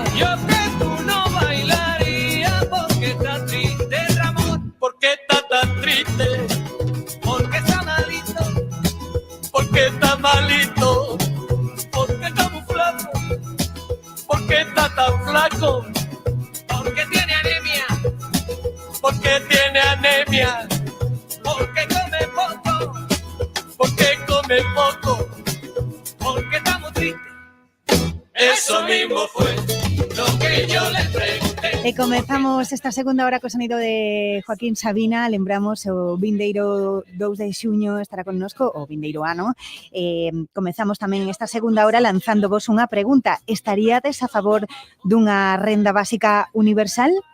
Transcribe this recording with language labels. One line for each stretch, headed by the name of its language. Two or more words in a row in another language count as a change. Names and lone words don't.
Spanish: Yo que tú no bailarías porque está triste Ramón, porque está tan triste, porque está malito, porque está malito, porque está muy flaco, porque está tan flaco, porque tiene anemia, porque tiene anemia, porque come poco, porque come poco, porque está muy triste. Eso mismo fue lo que yo le pregunté.
Galician: E comezamos esta segunda hora co sonido de Joaquín Sabina. Lembramos o vindeiro 2 de xuño estará connosco, o vindeiro ano. Comezamos tamén esta segunda hora lanzándovos unha pregunta. Estaríades a favor dunha renda básica universal?